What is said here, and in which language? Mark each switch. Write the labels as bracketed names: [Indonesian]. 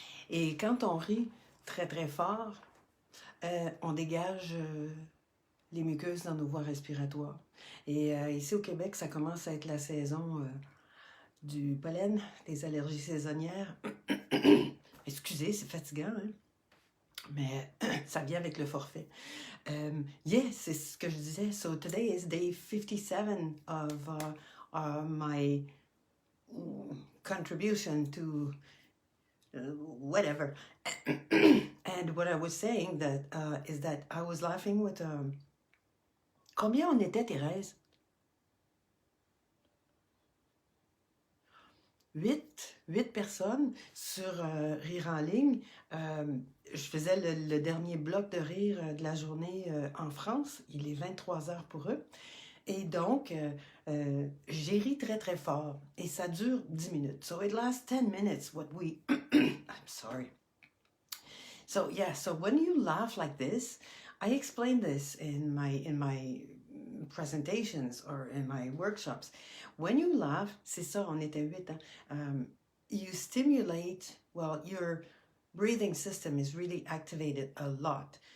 [French] Et quand on rit très, très fort, on dégage les muqueuses dans nos voies respiratoires. Et ici au Québec, ça commence à être la saison du pollen, des allergies saisonnières. Excusez, c'est fatigant, hein? Mais ça vient avec le forfait. Yes, c'est ce que je disais. [English] So today is day 57 of my contribution to whatever. And what I was saying that is that I was laughing with... [French] combien on était, Thérèse? 8 personnes sur Rire en ligne. Je faisais le dernier bloc de rire de la journée en France. Il est 23 heures pour eux. Et donc, j'ai ri très, très fort. Et ça dure 10 minutes. [English] So it lasts 10 minutes, what we... I'm sorry. So, yeah, so when you laugh like this, I explain this in my presentations or in my workshops. When you laugh, [French] c'est ça, on était 8, hein? [English] You stimulate, well, your breathing system is really activated a lot.